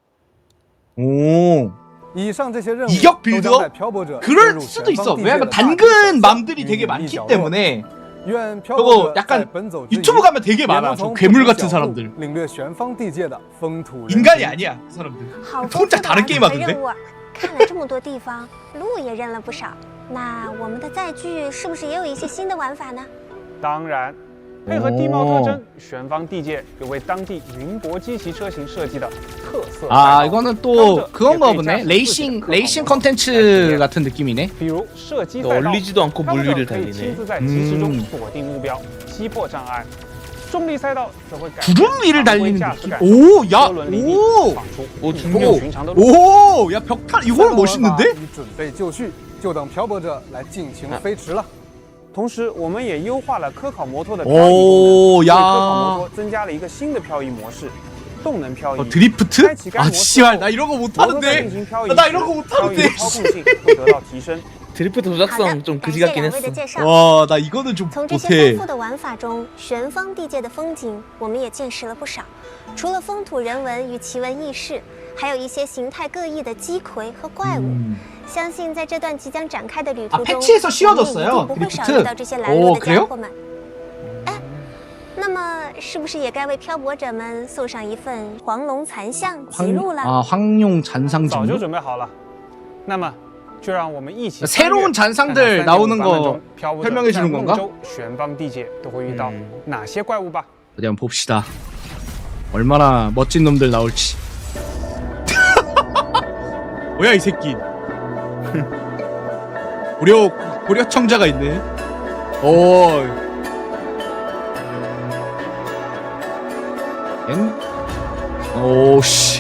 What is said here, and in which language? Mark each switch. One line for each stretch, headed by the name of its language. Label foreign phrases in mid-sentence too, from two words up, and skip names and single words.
Korean: 오. 이격 빌드? 그럴 수도 있어. 왜냐면 단근 맘들이 되게 많기 때문에. 저거 약간 유튜브 가면 되게 많아. 저 괴물 같은 사람들. 인간이 아니야 그 사람들. 혼자 다른 게임 하던데.
Chinese: 看了这么多地方，路也认了不少。那我们的载具是不是也有一些新的玩法呢？当然，配合地貌特征，玄方地界有为当地云泊机骑车型设计的特色。
Korean: 이거는 또 그건가 보네. 레이싱 컨텐츠 같은 느낌이네.
Chinese: 比如射击
Korean: 얼리지도 않고 물 위를
Chinese: 可以
Korean: 달리네.
Chinese: 亲自在即时中锁定目标，击破障碍。重力赛道则会改
Korean: 구름 위를 달리는 느낌. 야 벽탄 이거는 멋있는데?
Chinese: 准备就绪，就等漂泊者来尽情飞驰了。同时，我们也优化了科考摩托的漂移功能，为科考摩托增加了一个新的漂移模式——动能漂移。
Korean: 드리프트?
Chinese: 开启该模式
Korean: 씨발 나 이런 거
Chinese: 摩托在
Korean: 못하는데.
Chinese: 进行漂移
Korean: 나 이런 거
Chinese: 时，漂移
Korean: 못하는데.
Chinese: 的操控性会得到提升。
Korean: 드리프트
Chinese: 好的，
Korean: 조작성 좀
Chinese: 感
Korean: 그지
Chinese: 谢
Korean: 같긴
Chinese: 两位的
Korean: 했어.
Chinese: 介绍。
Korean: 와 나 이거는 좀
Chinese: 从这些
Korean: 못해.
Chinese: 丰富的玩法中，玄方地界的风景我们也见识了不少。除了风土人文与奇闻异事，还有一些形态各异的鸡魁和怪物。相信在这段即将展开的旅途中，
Korean: 패치에서
Chinese: 我
Korean: 쉬워졌어요
Chinese: 们一定不会少遇到这些拦路的家伙们。哎，那么是不是也该为漂泊者们送上一份黄龙残像记录了？
Korean: 황룡 잔상
Chinese: 早就
Korean: 지루?
Chinese: 准备好了。那么，就让我们一起
Korean: 새로운 잔상들 나오는 거 설명해 주는 건가?
Chinese: 玄方地界都会遇到哪些怪物吧？
Korean: 어디 한번 봅시다. 얼마나 멋진 놈들 나올지. 뭐야 이 새끼. 고려청자가 있네. 오씨.